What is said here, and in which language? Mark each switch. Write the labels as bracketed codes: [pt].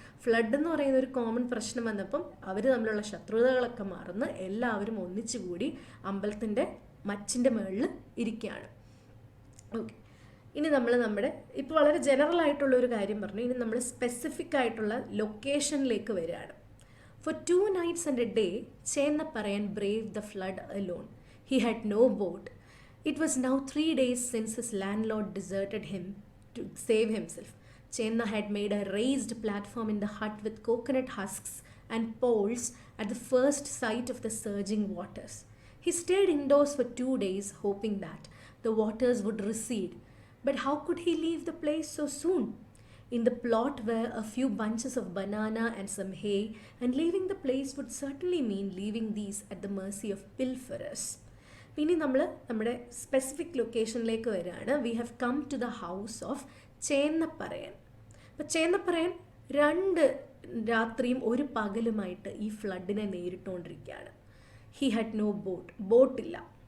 [ml] Flood എന്ന് പറയുന്ന ഒരു കോമൺ പ്രശ്നം വന്നപ്പം അവർ തമ്മിലുള്ള ശത്രുതകളൊക്കെ മറന്ന് എല്ലാവരും ഒന്നിച്ചുകൂടി അമ്പലത്തിൻ്റെ മച്ചിൻ്റെ മുകളിൽ ഇരിക്കുകയാണ്. ഓക്കെ, ഇനി നമ്മൾ നമ്മുടെ ഇപ്പോൾ വളരെ ജനറൽ ആയിട്ടുള്ള ഒരു കാര്യം പറഞ്ഞു. ഇനി നമ്മൾ സ്പെസിഫിക് ആയിട്ടുള്ള ലൊക്കേഷനിലേക്ക് വരികയാണ്. [en] For 2 nights and a day, Chennaparayan braved the flood alone. He had no boat. It was now 3 days since his landlord deserted him to save himself. Chenna had made a raised platform in the hut with coconut husks and poles at the first sight of the surging waters. He stayed indoors for 2 days, hoping that the waters would recede. But how could he leave the place so soon? In the plot were a few bunches of banana and some hay, and leaving the place would certainly mean leaving these at the mercy of pilferers. [ml] ഇനി നമ്മൾ നമ്മുടെ specific ലൊക്കേഷനിലേക്ക് വരികയാണ്. [en] We have come to the house of Chennapparayan. [ml] അപ്പോൾ ചേന്നപ്പറയൻ 2 രാത്രിയും 1 പകലുമായിട്ട് ഈ ഫ്ലഡിനെ നേരിട്ടുകൊണ്ടിരിക്കുകയാണ്. [en] He had no boat. [ml] ബോട്ടില്ല.